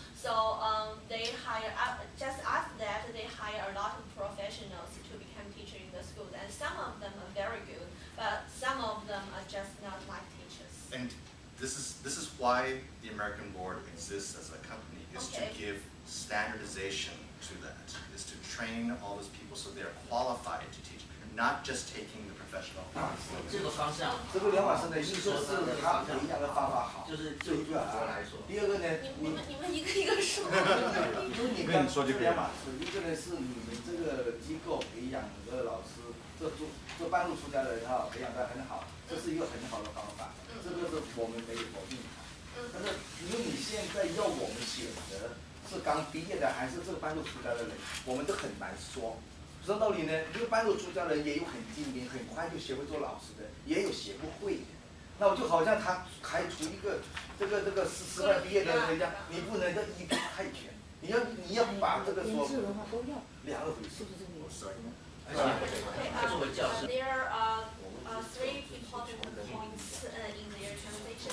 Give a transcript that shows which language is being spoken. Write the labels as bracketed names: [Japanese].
[English] So they hire just after that they hire a lot of professionals to become teachers in the schools, and some of them are very good, but some of them are just not like teachers. And this is why the American Board exists as a company, is to give standardization to that, is to train all those people so they're qualified to teach, not just taking the professional class. [Chinese] 这个方向，这个梁老师的意思是他培养的方法好，就是就主要来说。第二个呢，你们一个一个说。就是你刚说这梁老师，一个呢是你们这个机构培养的老师，这半路出家的人哈，培养得很好，这是一个很好的方法，这个是我们没有否定它。但是因为你现在要我们选择是刚毕业的还是这个半路出家的人，我们都很难说。说道理呢，这个半路出家人也有很精明，很快就学会做老师的，也有学不会的。那我就好像他开除一个这个师范毕业的人家，你不能叫一表太全，你要把这个说两个回事。 [English] There are 3 important points in their translation.